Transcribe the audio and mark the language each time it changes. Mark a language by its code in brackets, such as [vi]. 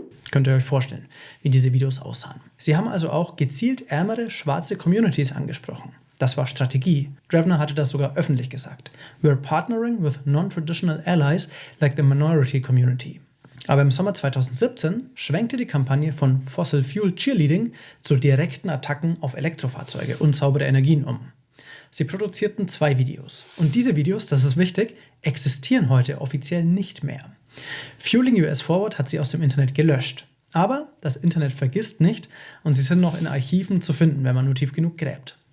[de] Könnt ihr euch vorstellen, wie diese Videos aussahen. Sie haben also auch gezielt ärmere, schwarze Communities angesprochen. Das war Strategie. Drevner hatte das sogar öffentlich gesagt. [en] We're partnering with non-traditional allies like the minority community. [de] Aber im Sommer 2017 schwenkte die Kampagne von Fossil Fuel Cheerleading zu direkten Attacken auf Elektrofahrzeuge und saubere Energien um. Sie produzierten 2 Videos. Und diese Videos, das ist wichtig, existieren heute offiziell nicht mehr. Fueling US Forward hat sie aus dem Internet gelöscht. Aber das Internet vergisst nicht und sie sind noch in Archiven zu finden, wenn man nur tief genug gräbt.